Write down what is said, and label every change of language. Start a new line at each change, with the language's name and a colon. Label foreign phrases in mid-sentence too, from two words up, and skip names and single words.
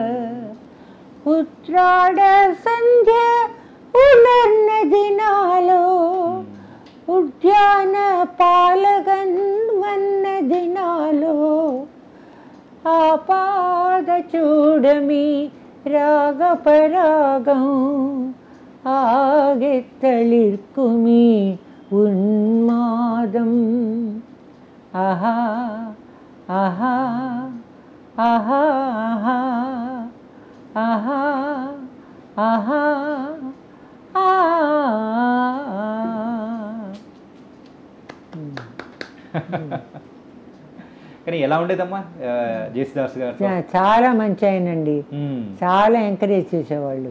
Malayalam: ഉത്രാട സന്ധ്യ ഉണർന്നതിനാലോ, ഉദ്യാന പാലകൻ വന്നതിനാലോ, ആപാദ ചൂടമീ രാഗപരാഗം ആകെ തളിർക്കുമീ ഉന്മാദം. ആഹാ ആഹാ ആഹാ ఆహా ఆహా
Telugu: కానీ ఎలా ఉండేదమ్మా జేసుదాస్ గారు? చాలా మంచి ఆయనండి, చాలా ఎంకరేజ్ చేసేవాళ్ళు.